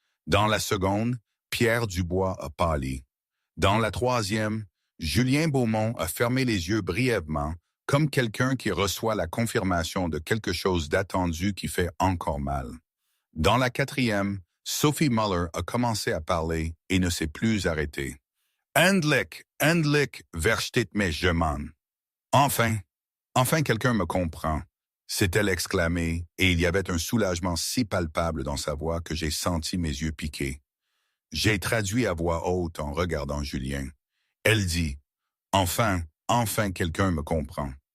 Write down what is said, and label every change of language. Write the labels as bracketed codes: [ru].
[fr] Dans la seconde, Pierre Dubois a pâli. Dans la troisième, Julien Beaumont a fermé les yeux brièvement, comme quelqu'un qui reçoit la confirmation de quelque chose d'attendu qui fait encore mal. Dans la quatrième, Sophie Muller a commencé à parler et ne s'est plus arrêtée. [de] Endlich, versteht mich jemand. [fr] Enfin quelqu'un me comprend, s'est-elle exclamée, et il y avait un soulagement si palpable dans sa voix que j'ai senti mes yeux piquer. J'ai traduit à voix haute en regardant Julien. Elle dit, enfin quelqu'un me comprend.